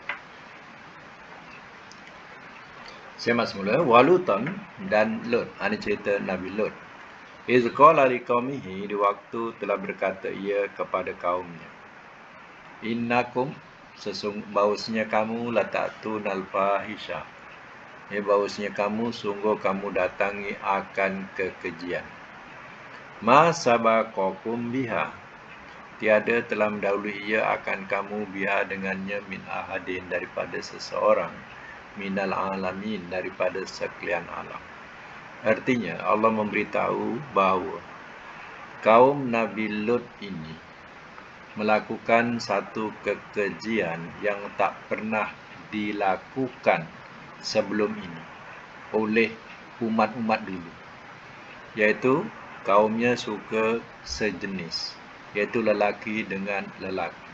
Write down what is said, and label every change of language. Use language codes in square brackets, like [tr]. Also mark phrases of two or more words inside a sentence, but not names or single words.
[ms] Saya masuk mula. Walutan dan Lut. Ini cerita Nabi Lut. [ar] إذ قال لقومه, [ms] di waktu telah berkata ia kepada kaumnya, innakum bahwasanya kamu [ar] لتأتون الفاحشة, [ms] ya bahwasanya kamu sungguh kamu datangi akan kekejian. [ar] ما سبقكم بها, [ms] tiada telah mendahului ia akan kamu biha dengannya [ar] من أحد [ms] daripada seseorang [ar] من العالمين [ms] daripada sekalian alam. Artinya Allah memberitahu bahawa kaum Nabi Lut ini melakukan satu kekejian yang tak pernah dilakukan sebelum ini oleh umat-umat dulu, yaitu kaumnya suka sejenis, yaitu lelaki dengan lelaki.